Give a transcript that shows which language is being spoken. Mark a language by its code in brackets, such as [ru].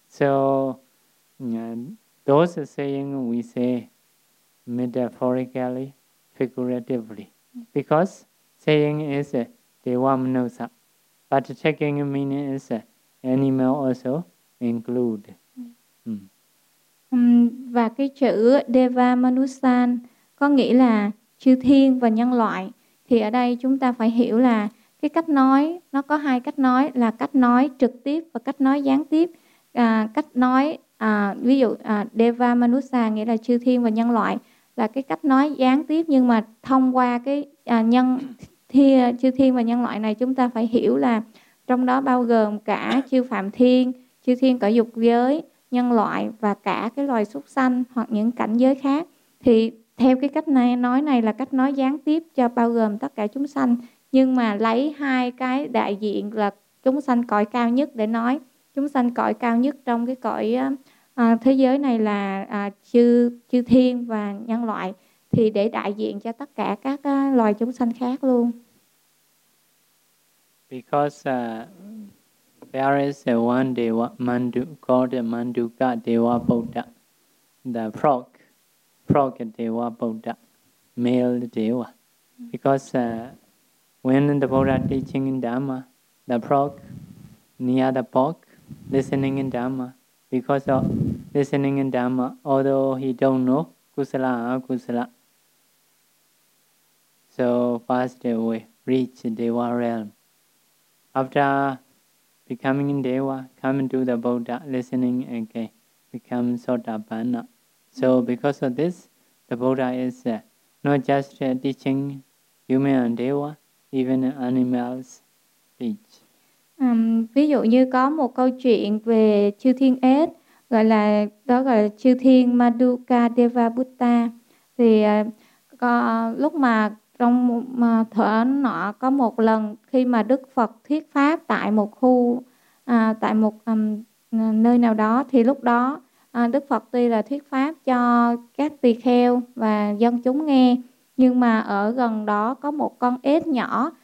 [en] So those saying we say metaphorically, figuratively. Because saying is Deva Manosa, but taking meaning is animal also include. [vi] Và cái chữ Deva Manusan có nghĩa là chư thiên và nhân loại. Thì ở đây chúng ta phải hiểu là cái cách nói, nó có hai cách nói, là cách nói trực tiếp và cách nói gián tiếp. Cách nói, ví dụ Deva Manusa nghĩa là chư thiên và nhân loại, là cái cách nói gián tiếp, nhưng mà thông qua cái nhân thì chư thiên và nhân loại này, chúng ta phải hiểu là trong đó bao gồm cả chư phạm thiên, chư thiên cõi dục giới, nhân loại và cả cái loài súc sanh hoặc những cảnh giới khác. Thì theo cái cách này, nói này là cách nói gián tiếp cho bao gồm tất cả chúng sanh, nhưng mà lấy hai cái đại diện là chúng sanh cõi cao nhất để nói. Chúng sanh cõi cao nhất trong cái cõi thế giới này là chư thiên và nhân loại, thì để đại diện cho tất cả các loài chúng sanh khác luôn. [en] Because there is one Deva Mandu, called Manduka Deva Buddha, the frog Deva Buddha, male Deva. Because when the Buddha teaching Dharma, the frog near the bog listening in Dhamma. Because of listening in Dhamma, although he don't know kusala akusala, so passed away, reached Deva realm. After becoming in Deva, coming to the Buddha, listening again, become Sotapanna. So because of this, the Buddha is not just teaching human and Deva, even animals teach. [vi] Ví dụ như có một câu chuyện về chư thiên ếch, gọi là đó gọi là chư thiên Maduka Deva Buddha. Thì có, lúc mà trong mà thở nọ có một lần khi mà Đức Phật thuyết pháp tại một khu tại một nơi nào đó, thì lúc đó Đức Phật tuy là thuyết pháp cho các tỳ kheo và dân chúng nghe, nhưng mà ở gần đó có một con ếch nhỏ.